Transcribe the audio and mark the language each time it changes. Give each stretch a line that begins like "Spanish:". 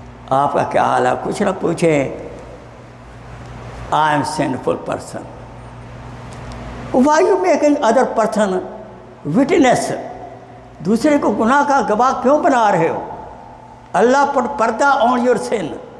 Urdu: آپ کا کیا حال ہے؟ کچھ نہ پوچھیں.
English: I am sinful person. Why you making other person witness?
Urdu: دوسرے کو گناہ کا گواہ کیوں بنا رہے ہو؟ اللہ
English: put
Urdu: پردہ
English: on your sin.